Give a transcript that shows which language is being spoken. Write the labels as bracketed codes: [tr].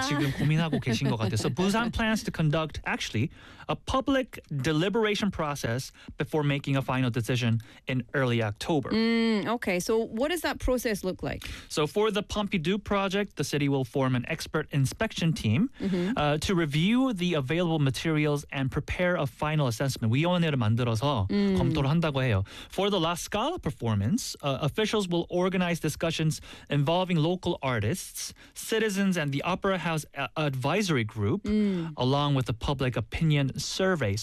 [ko] 지금 고민하고 계신 것 같아요. [en] So Busan plans to conduct, actually, a public deliberation process before making a final decision in early October. Okay. So what does that process look like? So for the Pompidou project, the city will form an expert inspection team to review the available materials and prepare a final assessment. [ko] 위원회를 만들어서 검토를 한다고 해요. [en] For the La Scala performance, officials will organize discussions involving local artists, citizens, and the Opera House advisory group, along with a public opinion survey.